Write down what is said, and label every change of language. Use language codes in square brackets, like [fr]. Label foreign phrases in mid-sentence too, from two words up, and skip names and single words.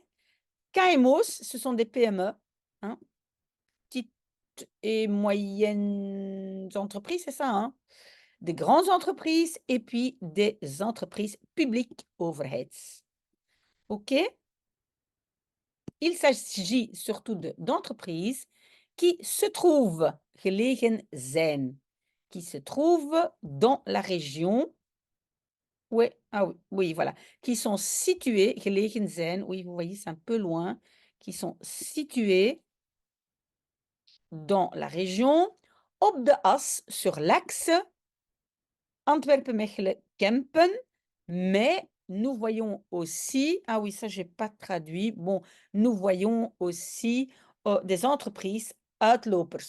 [fr] KMOs, ce sont des PME, hein, petites et moyennes entreprises, c'est ça, hein? Des grandes entreprises et puis des entreprises publiques, overheads. OK? Il s'agit surtout d'entreprises qui se trouvent, [nl] gelegen zijn, [fr] qui se trouvent dans la région. Ouais, ah oui, oui, voilà, qui sont situées, [nl] gelegen zijn, [fr] oui, vous voyez, c'est un peu loin, qui sont situées dans la région, [nl] op de as, [fr] sur l'axe Antwerpen-Mechelen-Kempen, mais nous voyons aussi, ah oui, ça j'ai pas traduit, bon, nous voyons aussi des entreprises uitlopers.